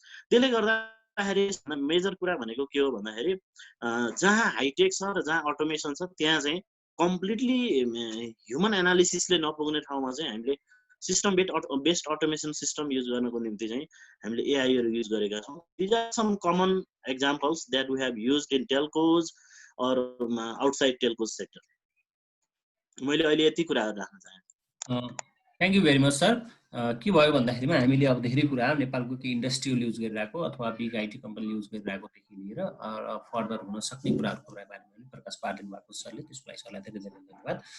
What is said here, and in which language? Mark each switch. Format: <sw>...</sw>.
<ne>त्यसले गर्दाखेरि मेजर कुरा भनेको के हो भन्दाखेरि जहाँ हाइटेक छ र जहाँ अटोमेसन छ त्यहाँ चाहिँ कम्प्लिटली ह्युमन एनालिसिसले नपुग्ने ठाउँमा चाहिँ हामीले system based automation system use गर्नको निम्ति चाहिँ हामीले एआईहरू युज गरेका छौँ।</ne> <en>These are some common examples that we have used in telcos or outside telcos sector.</en> <ne>मैले अहिले यति कुराहरू राख्न चाहेँ।</ne> <en>Thank you very much sir.</en> <ne>के भयो भन्दाखेरिमा हामीले अब धेरै कुरा नेपालको केही इन्डस्ट्रियल युज गरिरहेको अथवा बिग आइटी कम्पनी युज गरिरहेकोदेखि लिएर फर्दर हुन सक्ने कुराहरूको बारेमा पनि प्रकाश पारिदिनु भएको सरले, त्यसको लागि सरलाई धेरै धेरै धन्यवाद।</ne>